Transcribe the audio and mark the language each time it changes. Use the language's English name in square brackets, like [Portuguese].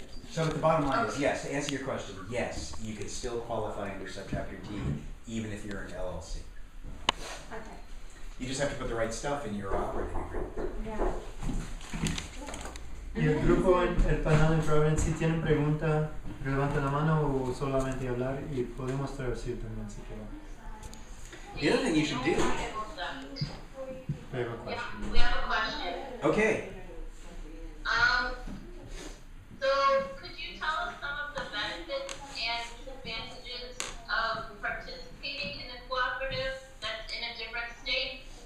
[English] So the bottom line is, yes, to answer your question, yes, you can still qualify under subchapter T even if you're an LLC. Okay. You just have to put the right stuff in your operating agreement. Yeah. [Spanish] Y el grupo, el panel de Providence, si tienen pregunta, levanten la mano o solamente hablar y podemos traducir también si quieren. [English] The other thing you should do. We have a question. We have a question. Okay. So could you tell us some of the benefits and disadvantages of participating in a cooperative that's in a different state?